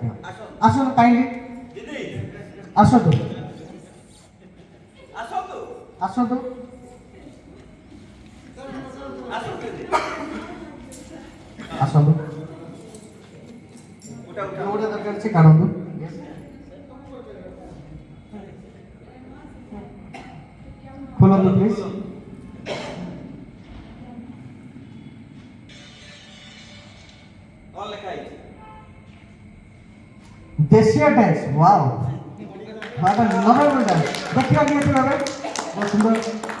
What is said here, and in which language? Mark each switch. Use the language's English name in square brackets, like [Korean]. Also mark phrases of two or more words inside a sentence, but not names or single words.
[Odia] ଆସନ୍ତୁ କାଇଣ୍ଡଲି ଆସନ୍ତୁ ଆସନ୍ତୁ ଆସନ୍ତୁ, ଯୋଉଟା ଦରକାର ଅଛି କାଢ଼ନ୍ତୁ। ଖୋଲନ୍ତୁ ପ୍ଲିଜ୍। [Hindi] देशिया डांस, वाओ, वाह, [English] normal dance, [Hindi] देखिए आगे बहुत सुंदर।